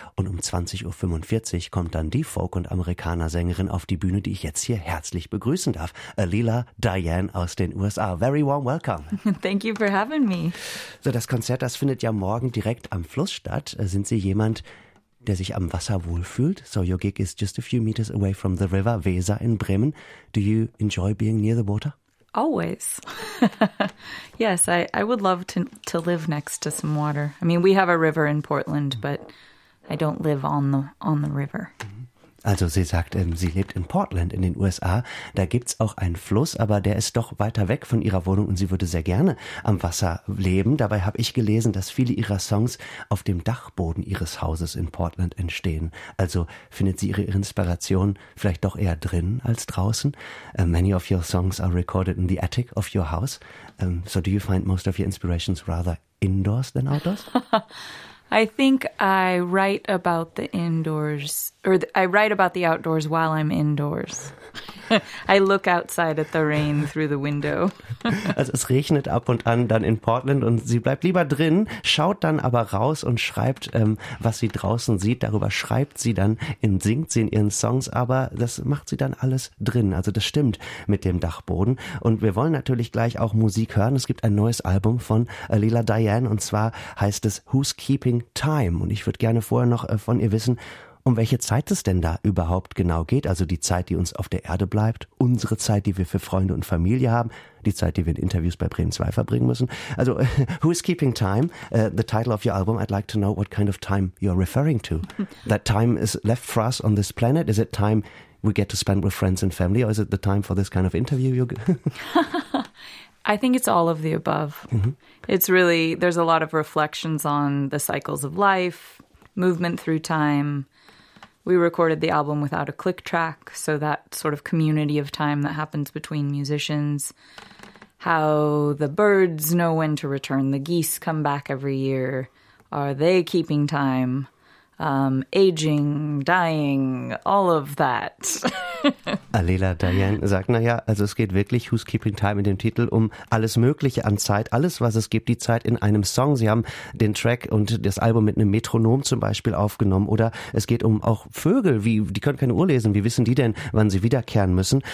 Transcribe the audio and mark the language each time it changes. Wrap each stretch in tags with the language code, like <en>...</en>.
<de>Und um 20.45 Uhr kommt dann die Folk- und Amerikaner-Sängerin auf die Bühne, die ich jetzt hier herzlich begrüßen darf. Alila Diane aus den USA.</de> <en>Very warm welcome. Thank you for having me.</en> <de>So, das Konzert, das findet ja morgen direkt am Fluss statt. Sind Sie jemand, der sich am Wasser wohlfühlt?</de> <en>So, your gig is just a few meters away from the river Weser in Bremen. Do you enjoy being near the water? Always. Yes, I would love to live next to some water. I mean, we have a river in Portland, but I don't live on the river.</en> <de>Also sie sagt, sie lebt in Portland in den USA, da gibt's auch einen Fluss, aber der ist doch weiter weg von ihrer Wohnung und sie würde sehr gerne am Wasser leben. Dabei habe ich gelesen, dass viele ihrer Songs auf dem Dachboden ihres Hauses in Portland entstehen. Also findet sie ihre Inspiration vielleicht doch eher drin als draußen?</de> <en>Many of your songs are recorded in the attic of your house. So do you find most of your inspirations rather indoors than outdoors? I think I write about the indoors, I write about the outdoors while I'm indoors. I look outside at the rain through the window.</en> <de>Also es regnet ab und an dann in Portland und sie bleibt lieber drin, schaut dann aber raus und schreibt, was sie draußen sieht. Darüber schreibt sie dann, singt sie in ihren Songs, aber das macht sie dann alles drin. Also das stimmt mit dem Dachboden. Und wir wollen natürlich gleich auch Musik hören. Es gibt ein neues Album von Alila Diane und zwar heißt es Who's Keeping Time? Und ich würde gerne vorher noch von ihr wissen, um welche Zeit es denn da überhaupt genau geht, also die Zeit, die uns auf der Erde bleibt, unsere Zeit, die wir für Freunde und Familie haben, die Zeit, die wir in Interviews bei Bremen 2 verbringen müssen.</de> <en>Also, who is keeping time? The title of your album, I'd like to know what kind of time you're referring to. That time is left for us on this planet? Is it time we get to spend with friends and family? Or is it the time for this kind of interview? I think it's all of the above. Mm-hmm. It's really, there's a lot of reflections on the cycles of life, movement through time. We recorded the album without a click track, so that sort of community of time that happens between musicians, how the birds know when to return, the geese come back every year, are they keeping time, aging, dying, all of that.</en> <de>Alila Diane sagt, naja, also es geht wirklich, Who's Keeping Time in dem Titel, um alles Mögliche an Zeit, alles, was es gibt, die Zeit in einem Song. Sie haben den Track und das Album mit einem Metronom zum Beispiel aufgenommen. Oder es geht um auch Vögel, die können keine Uhr lesen, wie wissen die denn, wann sie wiederkehren müssen?</de>